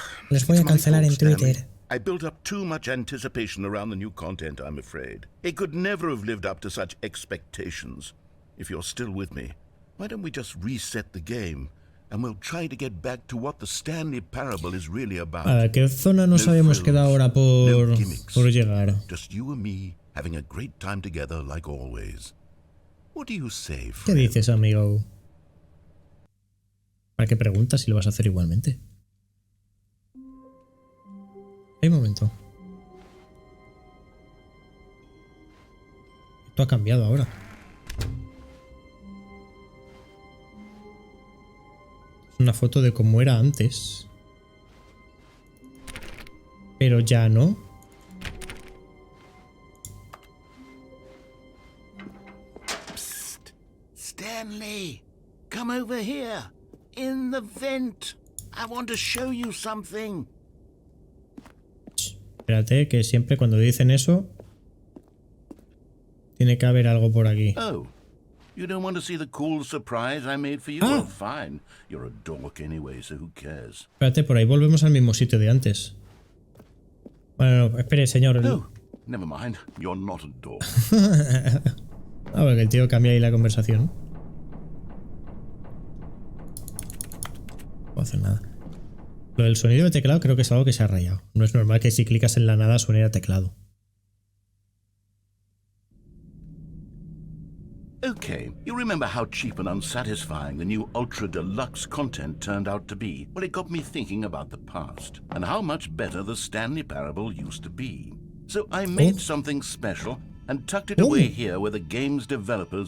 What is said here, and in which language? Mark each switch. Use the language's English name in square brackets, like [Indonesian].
[Spanish] Les voy a cancelar en Twitter. [English] I built up too much anticipation around the new content, I'm afraid. It could never have lived up to such expectations. If you're still with me, why don't we just reset the game and we'll try to get back to what the Stanley Parable is really about. [Spanish] ¿A qué zona nos habíamos quedado ahora por llegar? [English] Just you and me having a great time together like always. What do you say, friend? [Spanish] ¿Qué dices, amigo? ¿Para qué preguntas si lo vas a hacer igualmente? Un momento. Esto ha cambiado ahora. Es una foto de cómo era antes. Pero ya no. [English] Stanley, come over here. In the vent. I want to show you something. [Spanish] Espérate, que siempre cuando dicen eso tiene que haber algo por aquí. [English] Oh, you don't want to see the cool surprise I made for you? Well, fine. You're a dork anyway, so who cares? [Spanish] Espérate, por ahí volvemos al mismo sitio de antes. Bueno, no, espere, señor. [English] Oh, never mind. You're not a dork. [Spanish] Ah, porque el tío cambia ahí la conversación. No puedo hacer nada. Lo del sonido de teclado creo que es algo que se ha rayado. No es normal que si clicas en la nada suene a teclado. [English] Okay, you remember how cheap and unsatisfying the new Ultra Deluxe content turned out to be? Well, it got me thinking about the past and how much better the Stanley Parable used to be. So I made something special and tucked it away here where the game's developers